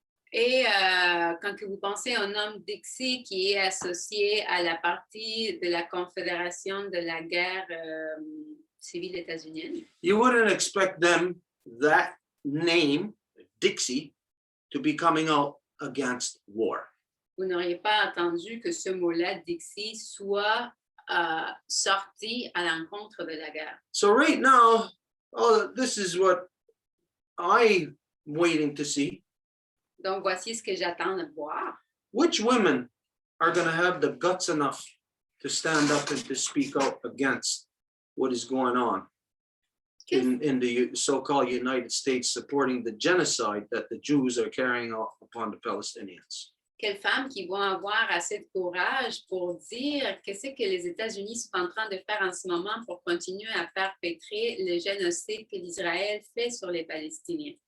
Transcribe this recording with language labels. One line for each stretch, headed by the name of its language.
French: Et quand que vous pensez à un homme Dixie qui est associé à la partie de la Confédération de la guerre civile états-unienne,
English: you wouldn't expect them, that name, Dixie, to be coming out against war.
French: Vous n'auriez pas attendu que ce mot-là, Dixie, soit sorti à l'encontre de la guerre.
English: So right now, this is what I'm waiting to see.
French: Donc, voici ce que j'attends de voir.
English: Which women are going to have the guts enough to stand up and to speak out against what is going on in the so-called United States, supporting the genocide that the Jews are carrying out upon the Palestinians?
French: Quelles femmes qui vont avoir assez de courage pour dire qu'est-ce que les États-Unis sont en train de faire en ce moment pour continuer à perpétrer le génocide que l'Israël fait sur les Palestiniens.